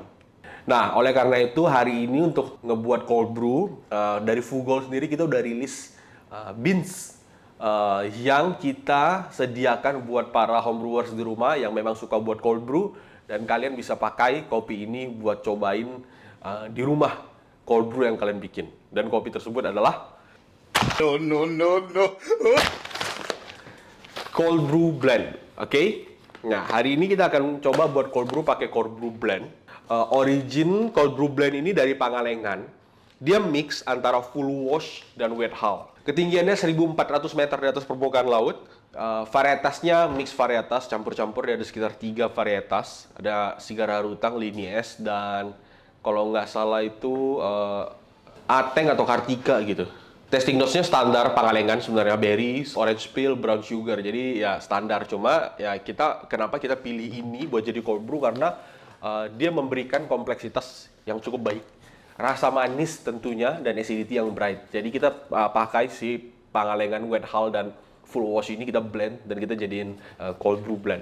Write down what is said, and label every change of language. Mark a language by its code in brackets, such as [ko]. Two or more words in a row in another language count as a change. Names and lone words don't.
[id] Nah, oleh karena itu hari ini untuk ngebuat [en] cold brew, [id] dari Fugol sendiri kita udah rilis beans yang kita sediakan buat para [en] home brewers [id] di rumah yang memang suka buat [en] cold brew, [id] dan kalian bisa pakai kopi ini buat cobain di rumah [en] cold brew [id] yang kalian bikin. Dan kopi tersebut adalah [en] No, no, no, no. cold brew blend. [id] Oke? Nah, hari ini kita akan coba buat [en] cold brew [id] pakai [en] cold brew blend. [id] Origin [en] cold brew blend [id] ini dari Pangalengan. Dia mix antara [en] full wash [id] dan [en] wet hull. [id] Ketinggiannya 1.400 meter di atas permukaan laut. Varietasnya mix varietas, campur-campur, ada sekitar 3 varietas. Ada Sigar Harutang, Linies, dan kalau nggak salah itu Ateng atau Kartika gitu. [en] Tasting notes- [id] nya standar Pangalengan sebenarnya, [en] berries, orange peel, brown sugar. [id] Jadi ya standar, cuma ya kenapa kita pilih ini buat jadi cold brew karena dia memberikan kompleksitas yang cukup baik. Rasa manis tentunya dan acidity yang bright. Jadi kita pakai si Pangalengan [en] wet hull [id] dan [en] full wash [id] ini, kita blend dan kita jadiin [en] cold brew blend.